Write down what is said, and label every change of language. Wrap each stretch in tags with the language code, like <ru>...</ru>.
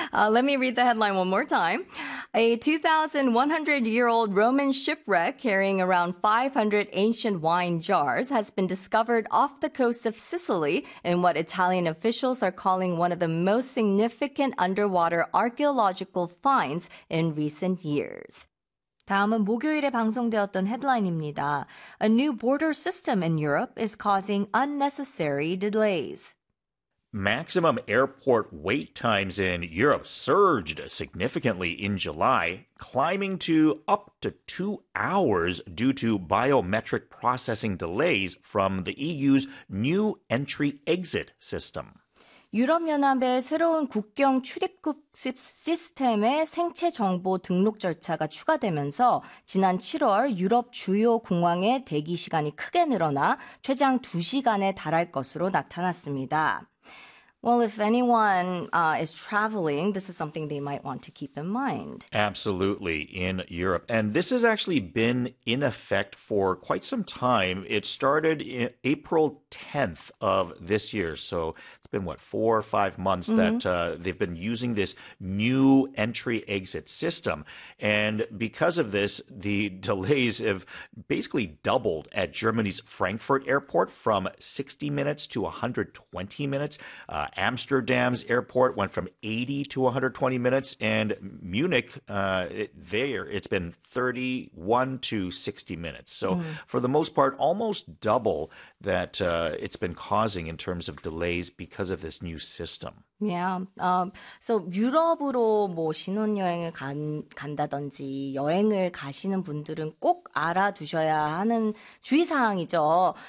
<en>Let me read the headline one more time. A 2,100-year-old Roman shipwreck carrying around 500 ancient wine jars has been discovered off the coast of Sicily in what Italian officials are calling one of the most significant underwater archaeological finds in recent years.</en> <ko>다음은 목요일에 방송되었던 헤드라인입니다.</ko> <en>A new border system in Europe is causing unnecessary delays. Maximum airport wait times in Europe surged significantly in July, climbing to up to 2 hours due to biometric processing delays from the EU's new entry-exit system.</en> <ko>유럽연합의 새로운 국경 출입국 시스템에 생체 정보 등록 절차가 추가되면서 지난 7월 유럽 주요 공항의 대기 시간이 크게 늘어나 최장 2시간에 달할 것으로 나타났습니다.</ko> <en>Well, if anyone is traveling, this is something they might want to keep in mind. Absolutely, in Europe. And this has actually been in effect for quite some time. It started in April 10th of this year. So it's been, what, 4 or 5 months mm-hmm. that they've been using this new entry-exit system. And because of this, the delays have basically doubled at Germany's Frankfurt Airport from 60 minutes to 120 minutes. Amsterdam's airport went from 80 to 120 minutes, and Munich, it's been 31 to 60 minutes. So for the most part, almost double that it's been causing in terms of delays because of this new system. Yeah.</en> <ko>So 유럽으로 뭐 신혼여행을 간다든지 여행을 가시는 분들은 꼭 알아두셔야 하는 주의사항이죠.</ko>